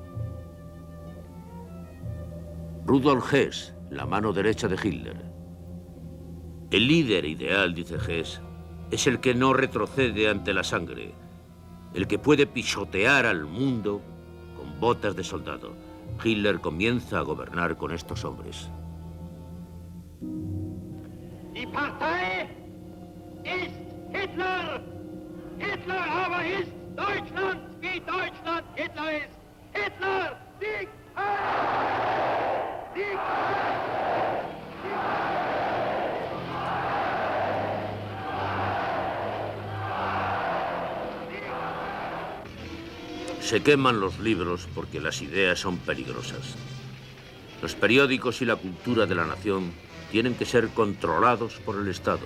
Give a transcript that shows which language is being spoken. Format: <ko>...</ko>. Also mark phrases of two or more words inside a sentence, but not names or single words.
<es>Rudolf Hess, la mano derecha de Hitler. El líder ideal, dice Hess, es el que no retrocede ante la sangre, el que puede pisotear al mundo con botas de soldado. Hitler comienza a gobernar con estos hombres.</es> <de>Die Partei ist Hitler. Hitler aber ist Deutschland, wie Deutschland Hitler ist. Hitler, Sieg! Sieg!</de> <es>Se queman los libros porque las ideas son peligrosas. Los periódicos y la cultura de la nación tienen que ser controlados por el Estado.</es>